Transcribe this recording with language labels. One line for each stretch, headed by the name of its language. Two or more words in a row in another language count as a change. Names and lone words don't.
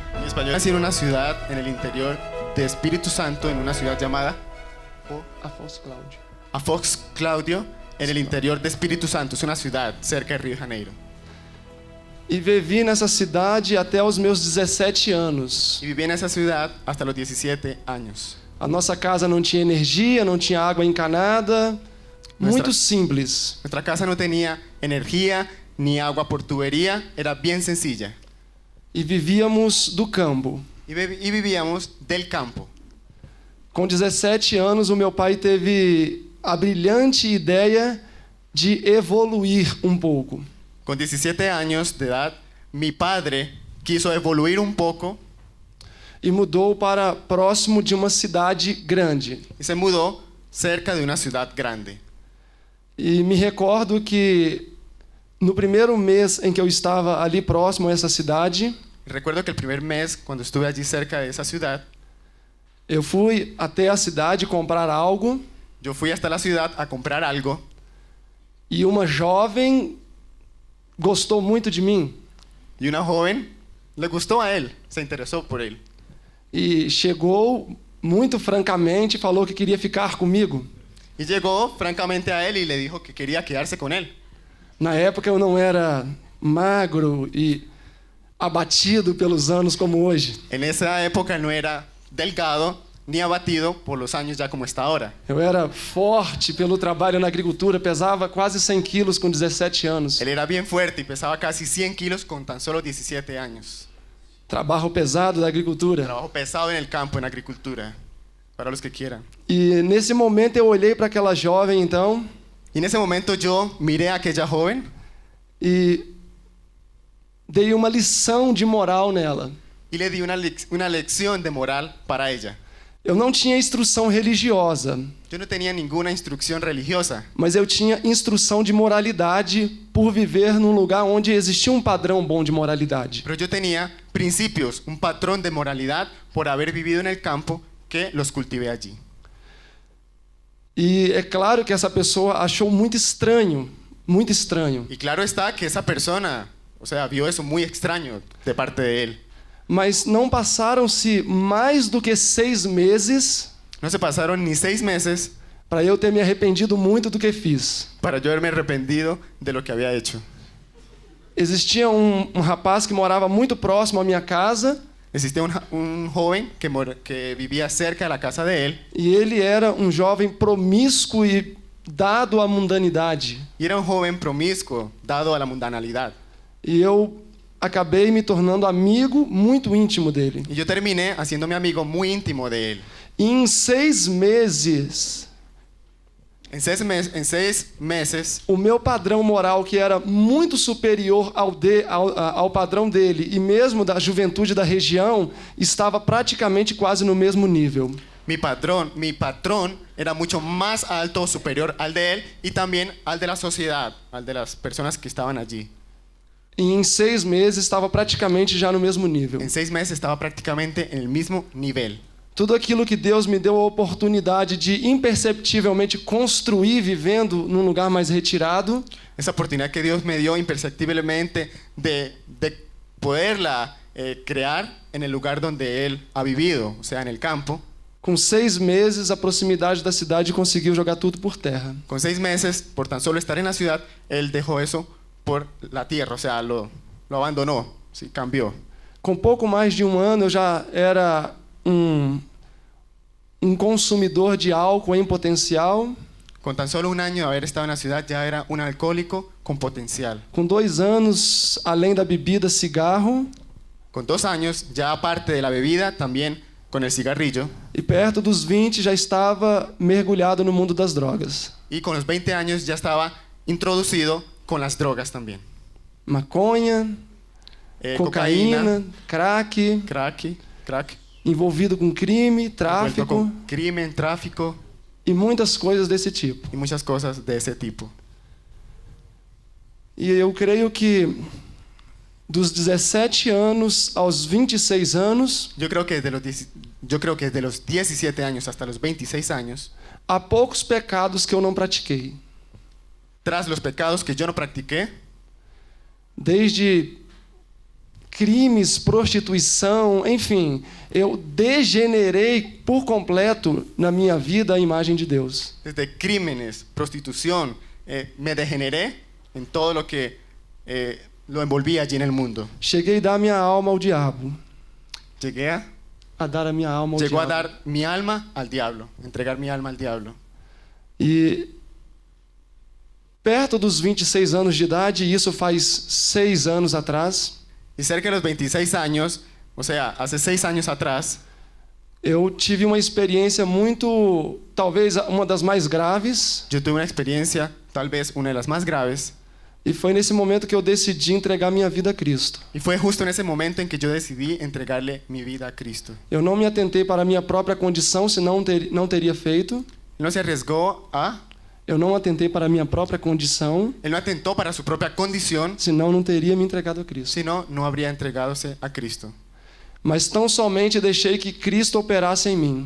Spanish: español. Nací en una ciudad en el interior de Espíritu Santo, en una ciudad llamada Afox Claudio, en el interior de Espíritu Santo. Es una ciudad cerca de Rio de Janeiro.
Portuguese: E vivi nessa cidade até os meus 17 anos.
Spanish: Y viví en esa ciudad hasta los 17 años.
Portuguese: A nossa casa não tinha energia, não tinha água encanada. Muito simples.
Spanish: Nuestra casa no tenía energía ni agua por tubería, era bien sencilla.
Portuguese: E vivíamos do campo.
Spanish: Y vivíamos del campo.
Portuguese: Com 17 anos, o meu pai teve a brilhante ideia de evoluir um pouco.
Spanish: Con 17 años de edad, mi padre quiso evoluir un poco
Portuguese: E mudou para próximo de uma cidade grande.
Spanish: y se mudó cerca de una ciudad grande.
Portuguese: E me recordo que no primeiro mês em que eu estava ali próximo a essa cidade,
Spanish: Recuerdo que el primer mes, cuando estuve allí cerca de esa ciudad,
Portuguese: eu fui até a cidade comprar algo
Spanish: yo fui hasta la ciudad a comprar algo
Portuguese: e uma jovem gostou muito de mim
Spanish: y una joven le gustó a él, se interesó por él.
Portuguese: e chegou muito francamente e falou que queria ficar comigo.
Spanish: Y llegó francamente a él y le dijo que quería quedarse con él.
Portuguese: Na época eu não era magro e abatido pelos anos como hoje.
Spanish: En esa época no era delgado ni abatido por los años ya como está ahora.
Portuguese: Eu era forte pelo trabalho na agricultura, pesava quase 100 quilos com 17 anos.
Spanish: Él era bien fuerte y pesaba casi 100 kilos con tan solo 17 años.
Portuguese: Trabalho pesado da agricultura.
Spanish: Trabajo pesado en el campo, en agricultura, para los que quieran.
Portuguese: E nesse momento eu olhei para aquela jovem então
Spanish: Y en ese momento yo miré a aquella joven
Portuguese: e dei uma lição de moral nela.
Spanish: y le di una lección de moral para ella.
Portuguese: Eu não tinha instrução religiosa,
Spanish: Yo no tenía ninguna instrucción religiosa,
Portuguese: mas eu tinha instrução de moralidade por viver num lugar onde existia um padrão bom de moralidade.
Spanish: pero yo tenía principios, un patrón de moralidad por haber vivido en el campo que los cultivé allí.
Portuguese: E é claro que essa pessoa achou muito estranho, muito estranho.
Spanish: Y claro está que esa persona, o sea, vio eso muy extraño de parte de él.
Portuguese: Mas não passaram-se mais do que 6 meses
Spanish: No se pasaron ni 6 meses
Portuguese: para eu ter me arrependido muito do que fiz.
Spanish: para yo haberme arrepentido de lo que había hecho.
Portuguese: Existia um rapaz que morava muito próximo à minha casa
Spanish: Existía un joven que vivía cerca de la casa de él
Portuguese: e ele era um jovem promíscuo e dado à mundanidade.
Spanish: y era un joven promiscuo, dado a la mundanalidad.
Portuguese: E eu acabei me tornando amigo muito íntimo dele.
Spanish: Y yo terminé haciéndome amigo muy íntimo de él.
Portuguese: E em 6 meses,
Spanish: En 6 meses,
Portuguese: o meu padrão moral, que era muito superior ao padrão dele e mesmo da juventude da região, estava praticamente quase no mesmo nível.
Spanish: mi patrón era mucho más alto, superior al de él y también al de la sociedad, al de las personas que estaban allí.
Portuguese: E em 6 meses estava praticamente já no mesmo nível.
Spanish: En 6 meses estaba prácticamente en el mismo nivel.
Portuguese: Tudo aquilo que Deus me deu a oportunidade de imperceptivelmente construir vivendo num lugar mais retirado,
Spanish: Esa oportunidad que Dios me dio imperceptiblemente de poderla crear en el lugar donde Él ha vivido, o sea, en el campo.
Portuguese: com 6 meses a proximidade da cidade conseguiu jogar tudo por terra.
Spanish: Con 6 meses, por tan solo estar en la ciudad, Él dejó eso por la tierra, o sea, lo abandonó, sí, cambió.
Portuguese: Com pouco mais de um ano eu já era um consumidor de álcool em potencial.
Spanish: Con tan solo un año de haber estado en la ciudad, ya era un alcohólico con potencial.
Portuguese: Com 2 anos, além da bebida, cigarro.
Spanish: Con 2 años, ya aparte de la bebida, también con el cigarrillo.
Portuguese: E perto dos 20 já estava mergulhado no mundo das drogas.
Spanish: Y con los 20 años ya estaba introducido con las drogas también.
Portuguese: Maconha, cocaína, crack,
Spanish: crack,
Portuguese: envolvido com crime,
Spanish: envuelto
Portuguese: tráfico
Spanish: con crimen, tráfico
Portuguese: e muitas coisas desse tipo.
Spanish: y muchas cosas de ese tipo.
Portuguese: E eu creio que dos 17 anos aos 26 anos,
Spanish: Yo creo que desde los 17 años hasta los 26 años,
Portuguese: há poucos pecados que eu não pratiquei.
Spanish: tras los pecados que yo no practiqué,
Portuguese: Desde crimes, prostituição, enfim, eu degenerei por completo na minha vida a imagem de Deus.
Spanish: Desde crímenes, prostitución, me degeneré en todo lo que lo envolvía allí en el mundo.
Portuguese: Cheguei a dar minha alma ao diabo.
Spanish: Llegué
Portuguese: A dar a minha alma ao
Spanish: Llegó a
Portuguese: diabo.
Spanish: dar mi alma al diablo, entregar mi alma al diablo.
Portuguese: E perto dos 26 anos de idade, isso faz 6 anos atrás,
Spanish: Y cerca de los 26 años, o sea, hace 6 años atrás,
Portuguese: eu tive uma experiência muito, talvez uma das mais graves,
Spanish: yo tuve una experiencia, tal vez una de las más graves,
Portuguese: e foi nesse momento que eu decidi entregar minha vida a Cristo.
Spanish: y fue justo en ese momento en que yo decidí entregarle mi vida a Cristo.
Portuguese: Eu não me atentei para a minha própria condição, senão não teria feito.
Spanish: Él no se arriesgó a,
Portuguese: Eu não atentei para a minha própria condição,
Spanish: él no atentó para su propia condición,
Portuguese: senão não teria me entregado a Cristo.
Spanish: sino no habría entregádose a Cristo.
Portuguese: Mas tão somente deixei que Cristo operasse em mim.